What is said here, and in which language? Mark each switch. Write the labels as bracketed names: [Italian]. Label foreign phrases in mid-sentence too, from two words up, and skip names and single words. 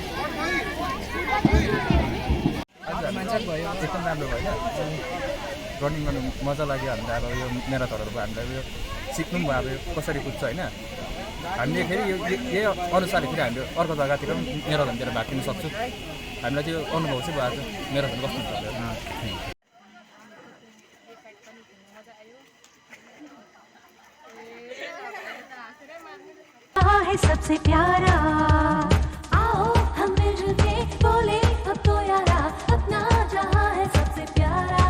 [Nepali] एकदम राम्रो भयो होइन रनिङ गर्नु मजा लाग्यो हामीलाई अब यो म्याराथनहरूको हामीलाई यो सिक्नु पनि भयो अब यो कसरी कुद्छ होइन हामीले फेरि यही अनुसारले फेरि हामीले अर्को जग्गातिर पनि म्याराथनतिर भाग लिन सक्छौँ हामीलाई त्यो अनुभव चाहिँ भएको छ म्याराथन कस्तो हुन्छ भनेर। [Hindi] है सबसे प्यारा आओ हम मिलजुल के बोले अब तो यारा अपना जहां है सबसे प्यारा